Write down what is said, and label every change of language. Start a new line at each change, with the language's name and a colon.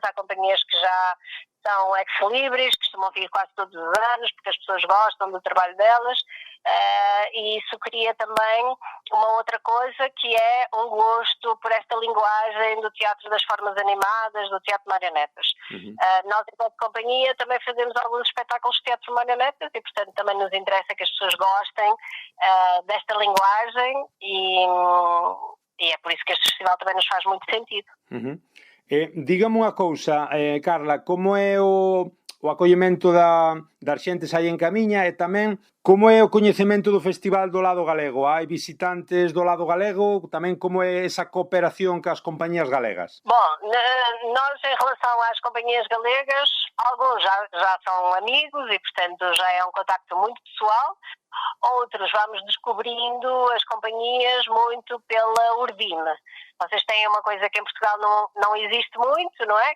Portuguese: Há companhias que já são ex-libris, que costumam vir quase todos os anos, porque as pessoas gostam do trabalho delas, e isso cria também uma outra coisa, que é um gosto por esta linguagem do teatro das formas animadas, do teatro de marionetas. Nós, enquanto companhia, também fazemos alguns espetáculos de teatro de marionetas e, portanto, também nos interessa que as pessoas gostem desta linguagem e é por isso que este festival também nos faz muito sentido.
Galician: Dígame unha cousa, Carla, como é o acollemento das xentes aí en Camiña e tamén como é o coñecemento do festival do lado galego? Hai visitantes do lado galego? Tamén como é esa cooperación cas compañías galegas?
Portuguese: Bom, nós em relação às companhias galegas, alguns já são amigos e, portanto, já é um contacto muito pessoal. Outros vamos descobrindo as companhias muito pela Urdime. Vocês têm uma coisa que em Portugal não existe muito, não é?